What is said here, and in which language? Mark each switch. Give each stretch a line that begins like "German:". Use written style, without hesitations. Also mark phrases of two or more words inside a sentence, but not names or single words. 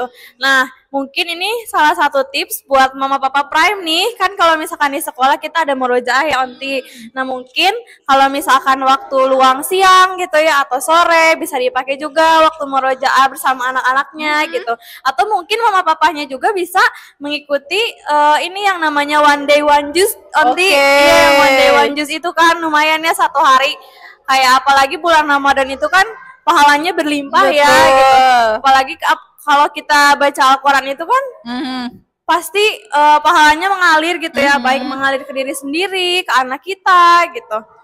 Indonesian: Nah, mungkin ini salah satu tips buat mama papa prime nih, kan kalau misalkan di sekolah kita ada murojaah ya Aunty. Nah, mungkin kalau misalkan waktu luang siang gitu ya atau sore bisa dipakai juga waktu murojaah bersama anak-anaknya gitu. Atau mungkin mama papanya juga bisa mengikuti ini yang namanya
English: one day one juice
Indonesian: Aunty. Iya, yang
English: one day one juice
Indonesian: itu kan lumayan ya, 1 hari. Kayak apalagi bulan Ramadan itu kan pahalanya berlimpah. Betul. Ya gitu. Apalagi kalau kita baca Al-Quran itu kan pasti pahalanya mengalir gitu ya, baik mengalir ke diri sendiri, ke anak kita gitu.